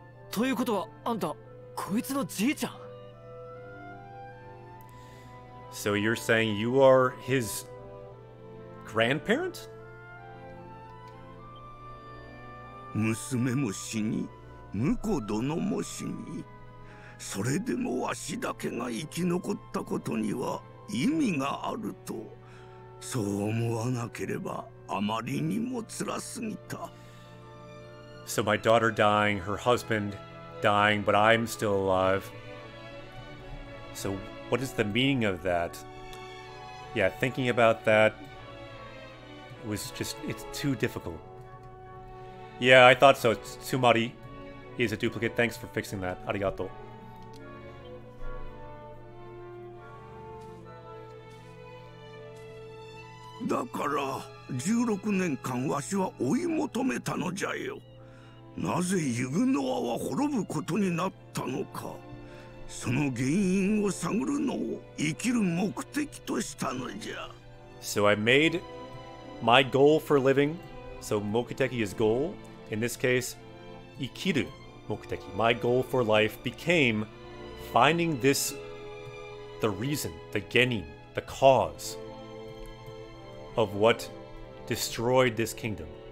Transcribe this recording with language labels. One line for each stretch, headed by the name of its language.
Japanese: ということはあんたこいつのじいちゃん
English: So you're saying you are his grandparent?
Japanese: 娘も死に、婿殿も死に、それでもわしだけが生き残ったことには意味があると、そう思わなければあまりにも辛すぎた。
English: So my daughter dying, her husband dying, but I'm still alive. So what is the meaning of that? Yeah, thinking about that was just, it's too difficult. Yeah, I thought so. Tsumari is a duplicate. Thanks for fixing that. Arigato.
Japanese: Dakara, 16年間わしは追い求めたのじゃよ。なぜユグノアは滅ぶことになったのか、その原因を探るのを生きる目的としたのじゃ。
English: So I made my goal for living. So mokuteki is goal. In this case,
Japanese: ikiru mokuteki.
English: My goal for life became finding this, the reason, the genin, the cause of what destroyed this kingdom.